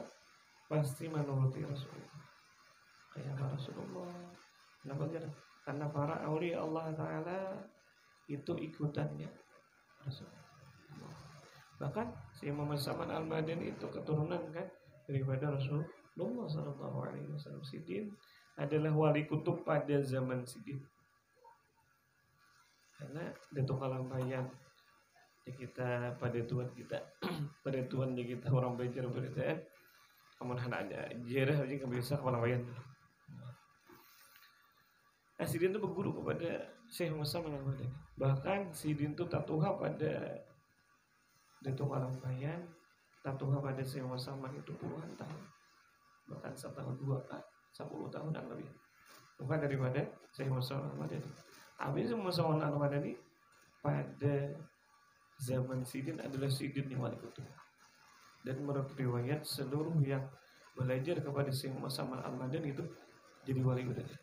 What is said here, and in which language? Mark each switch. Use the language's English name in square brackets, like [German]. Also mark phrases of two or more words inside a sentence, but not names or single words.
[Indonesian] Pasti menuruti Rasulullah. Kayak Rasulullah. Kenapa? Karena para aulia Allah Ta'ala itu ikutannya Rasulullah. Bahkan si Muhammad Saman Al-Madani itu keturunan kan daripada Rasulullah [Arabic] صلى الله عليه وسلم. [Indonesian] Sidin adalah wali kutub pada zaman Sidin. Karena Datuk Kalampayan kita pada tuan kita pada tuan kita orang belajar berita amun ada jarah aja kebiasa Kalampayan. Sidin itu berguru kepada Syekh Muhammad Al-Madani. Bahkan Sidin itu tatuha pada Datuk Kalampayan, tatuha pada Syekh Muhammad itu puluhan tahun. Bahkan 1 tahun 10 tahun dan lebih. Bukan daripada Syekh Muhammad Al-Madani. Habis Muhammad Al-Madani pada zaman Sidin adalah Sidin yang wali kutub. Dan menurut riwayat seluruh yang belajar kepada Syekh Muhammad Al-Madani itu jadi wali kutub.